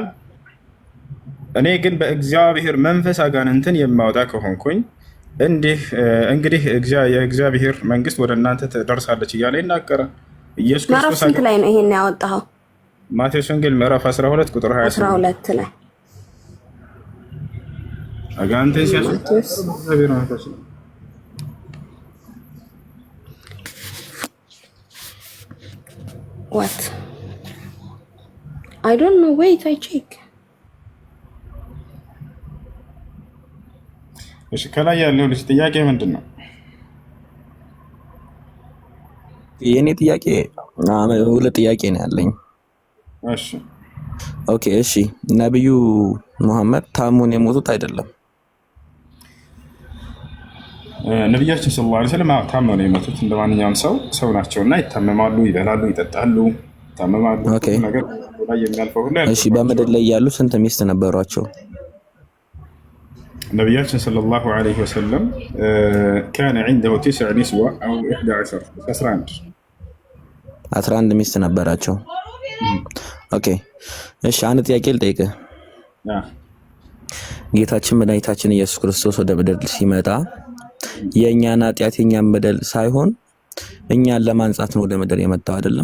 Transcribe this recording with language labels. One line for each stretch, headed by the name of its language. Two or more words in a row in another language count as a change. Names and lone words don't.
Amharic: እኔ ግን በእግዚአብሔር መንፈስ አጋንንትን የማወጣ ከሆንኩኝ እንግዲህ የእግዚአብሔር መንግስት ወደ እናንተ ትደርሳለች እያለ ይናገራል። ኢየሱስ ክርስቶስ ስንት ላይ ነው ይሄን ያወጣው? ማቴዎስ ወንጌል ምዕራፍ 12 ቁጥር 12 ላይ አጋንንትን ሲያስወጣ እግዚአብሔር መንፈስ ነው።
English: What? I don't know. Wait, I check.
Amharic: እሺ ከላይ ያለው ልጅ ጥያቄ ምንድን ነው? የኔ ጥያቄ ሁለት ጥያቄ ነው ያለኝ። እሺ ኦኬ እሺ ነብዩ መሐመድ ታሙን የሞቱት አይደለም? ነብያችን
Arabic: صلى الله عليه وسلم
Amharic: ታመው ነው የሞቱት። እንደማንኛውም ሰው ናቸውና ይታመማሉ፣ ይበላሉ፣ ይጠጣሉ፣ ይታመማሉ። ነገር ላይ የሚያልፈው ሁሉ እሺ በምድር ላይ ያሉ ስንት ሚስት ነበሯቸው?
Arabic: ነብያችን صلى الله عليه وسلم كان عنده 9 نسوة او
Amharic: 11 ሚስት ነበራቸው። ኦኬ እሺ አንድ ጥያቄ ልጠይቅህ። ጌታችን መድኃኒታችን ኢየሱስ ክርስቶስ ወደ ምድር ሲመጣ የኛን ኃጢአት የኛን በደል ሳይሆን እኛን ለማንጻት ነው ወደ ምድር የመጣው አይደለም?